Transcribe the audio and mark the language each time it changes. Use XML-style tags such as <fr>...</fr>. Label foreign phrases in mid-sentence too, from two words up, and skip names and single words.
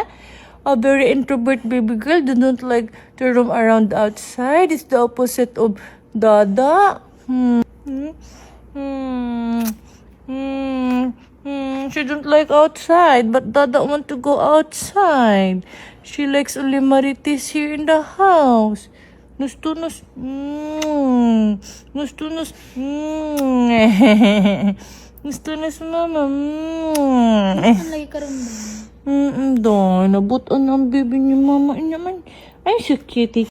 <en>A very introvert baby girl do not like to roam around outside. It's the opposite of Dada. She don't like outside, but Dada want to go outside. She likes only Marites here in the house. Nus-to-nus. Nus-to-nus. Nus-to-nus, mama.</en> <tl>Ano lagi ka rin ba? Doy, nabutan ang baby ni mama naman.</tl> <en>Ay, so cute.</en>